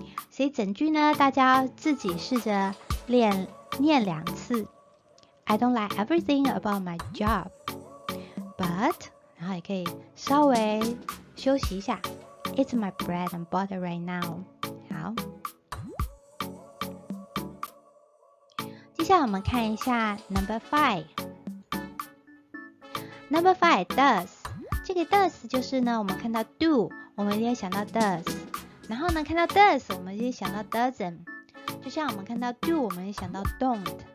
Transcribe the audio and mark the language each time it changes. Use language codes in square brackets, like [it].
[zh] 所以整句呢大家自己试着念2次。 [en] I don't like everything about my job but [zh] 然后也可以稍微休息一下 [en] It's my bread and butter right now。 [zh] 好，接下来我们看一下 number 5 number 5 does。这个 does 就是呢我们看到 do 我们一定会想到 does， 然后呢看到 does 我们一定想到 doesn't， 就像我们看到 do 我们也想到 don't。